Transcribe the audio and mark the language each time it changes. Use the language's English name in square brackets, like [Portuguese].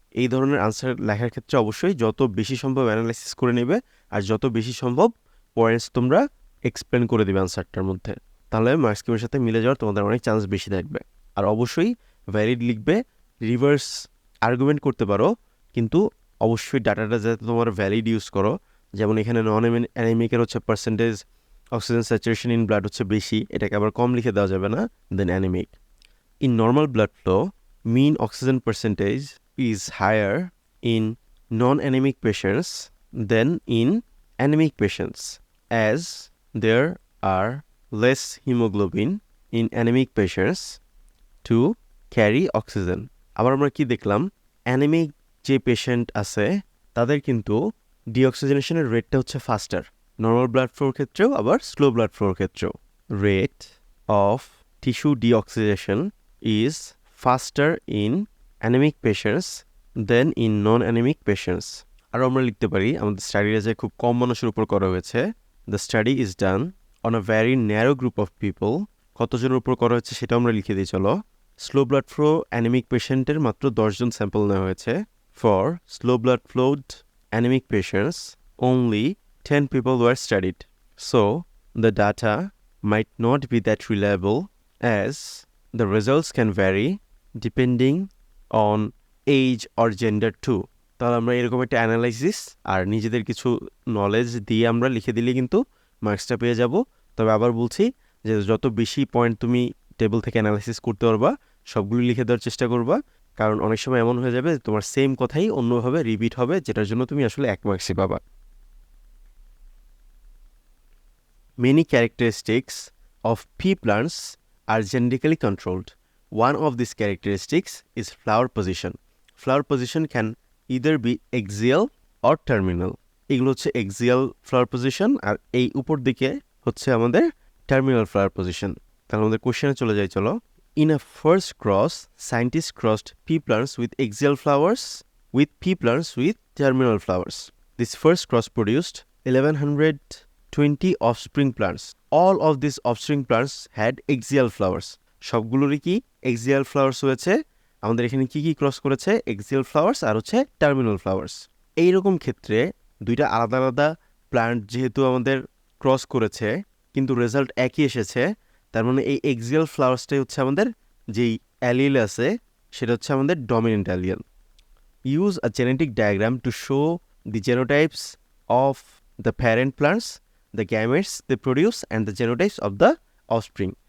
[Bangla] এই ধরনের আনসার লেখার ক্ষেত্রে অবশ্যই যত বেশি সম্ভব অ্যানালাইসিস করে নেবে আর যত বেশি সম্ভব পয়েন্টস তোমরা এক্সপ্লেন করে দেবে আনসারটার মধ্যে, তাহলে মার্কস স্কিমের সাথে মিলে যাওয়ার তোমাদের অনেক চান্স বেশি থাকবে। আর অবশ্যই ভ্যালিড লিখবে, রিভার্স আর্গুমেন্ট করতে পারো, কিন্তু অবশ্যই ডাটাটা যাতে তোমার ভ্যালিড ইউজ করো। যেমন এখানে নন অ্যানিমিকের হচ্ছে percentage oxygen saturation in blood হচ্ছে বেশি, এটাকে আবার কম লিখে দেওয়া যাবে না দেন anaemic. [English] In normal blood flow mean oxygen percentage is higher in non-anemic patients than in anemic patients, as there are less hemoglobin in anemic patients to carry oxygen. [Bangla] আবার আমরা কি দেখলাম, অ্যানিমিক যে পেশেন্ট আছে তাদের কিন্তু ডিঅক্সিজেনেশনের রেটটা হচ্ছে ফাস্টার, নর্মাল ব্লাড ফ্লোর ক্ষেত্রেও আবার স্লো ব্লাড ফ্লোর ক্ষেত্রেও। [English] Rate of tissue deoxygenation is faster in anaemic patients than in non anaemic patients. [Bangla] আরও আমরা লিখতে পারি আমাদের স্টাডিটা যে খুব কম মানুষের উপর করা হয়েছে, [English] The study is done on a very narrow group of people. [Bangla] কতজনের উপর করা হয়েছে সেটা আমরা লিখে দিই চলো। স্লো ব্লাড ফ্লো অ্যানিমিক পেশেন্টের মাত্র 10 জন স্যাম্পল নেওয়া হয়েছে। [English] For slow blood flowed anaemic patients only 10 people were studied. So the data might not be that reliable as the results can vary depending on age or gender too. [Bangla] তাহলে আমরা এরকম একটা analysis আর নিজেদের কিছু knowledge দিয়ে আমরা লিখে দিলে কিন্তু মার্কসটা পেয়ে যাব। তবে আবার বলছি যে যত বেশি পয়েন্ট তুমি টেবিল থেকে অ্যানালাইসিস করতে পারবা সবগুলো লিখে দেওয়ার চেষ্টা করবা, কারণ অনেক সময় এমন হয়ে যাবে তোমার সেম কথাই অন্যভাবে রিপিট হবে, যেটার জন্য তুমি আসলে 1 মার্কসই পাবা। [English] Many characteristics of pea plants are genetically controlled. One of these characteristics is flower position. Flower position can either be axial or terminal. [Bangla] এগুলো হচ্ছে axial flower position আর এই উপর দিকে হচ্ছে আমাদের terminal flower position. তাহলে আমাদের কোশ্চেনে চলে যাই চলো। [English] In a first cross, scientists crossed pea plants with axial flowers with pea plants with terminal flowers. This first cross produced 1120 offspring plants. All of these offspring plants had axial flowers. [Bangla] সবগুলোরই কি axial flowers হয়েছে। আমাদের এখানে কি কি cross করেছে? axial flowers আর হচ্ছে terminal flowers. এইরকম ক্ষেত্রে দুইটা আলাদা আলাদা প্লান্ট যেহেতু আমাদের ক্রস করেছে কিন্তু রেজাল্ট একই এসেছে, তার মানে এই axial ফ্লাওয়ার্সটাই হচ্ছে আমাদের যেই অ্যালিল আছে সেটা হচ্ছে আমাদের dominant allele. [English] Use a genetic diagram to show the genotypes of the parent plants, the gametes they produce and the genotypes of the offspring.